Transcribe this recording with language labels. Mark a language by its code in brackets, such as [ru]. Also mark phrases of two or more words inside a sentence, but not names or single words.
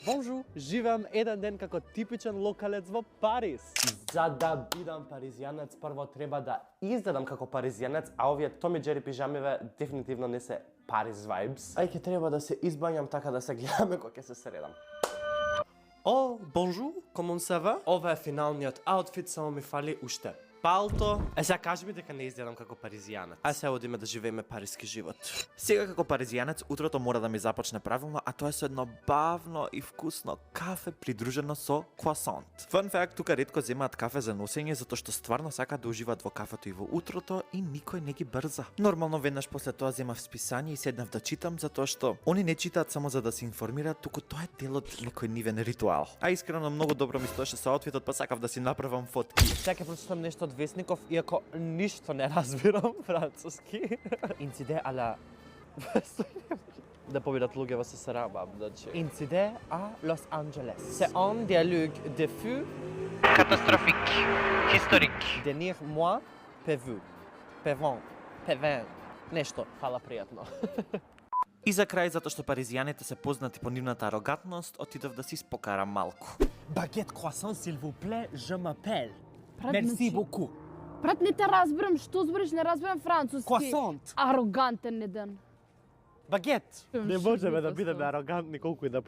[mk] Бонжу, живеам еден ден како типичен локалец во Париз. За да бидам паризијанец, прво треба да изгледам како паризијанец, а овие Том и Џери пижамиве дефинитивно не се Париз vibes. А и ќе треба да се избањам така да се гледаме кога ќе се средам. О, бонжу, [fr] comment ça va? [mk] Ова е финалниот аутфит, само ми фали уште палто. Сега кажи ми дека не изгледам како паризијанец. А сега одиме да живееме париски живот. Сега како паризијанец, утрото мора да ми започне правилно, а тоа е со едно бавно и вкусно кафе придружено со круасант. [en] Fun fact, [mk] тука ретко земаат кафе за носење, затоа што стварно сакаат да уживаат во кафето и во утрото и никој не ги брза. Нормално веднаш после тоа земав списание и седнав да читам, затоа што они не читаат само за да се информираат, туку тоа е дел од некој нивен ритуал. А искрено многу добро ми стоеше со аутфитот, па сакав да си направам фотки. Сега ќе прочитам нешто од Весников, иако ништо не разбирам француски. Инциде ала... да победат луѓе во СССР, значи. Инциде а Лос Анджелес. [fr] C'est un dialogue de fou Catastrophique. Historique. Денир moi певу. Певен. [mk] Нешто, фала пријатно. И за крај, затоа што паризијаните се познати по нивната арогантност, отидов да си спокарам малку. [fr] Багет croissant, s'il vous plaît, je m'appelle. [mk] Брат, [fr] Merci [mk] значи, [fr] beaucoup. [mk] Брат, не те разбирам, што збориш, не разбирам француски. [fr] Croissant. [mk] Арогантен еден. Багет. Не можеме да Шибито бидеме сум. арогантни колку и да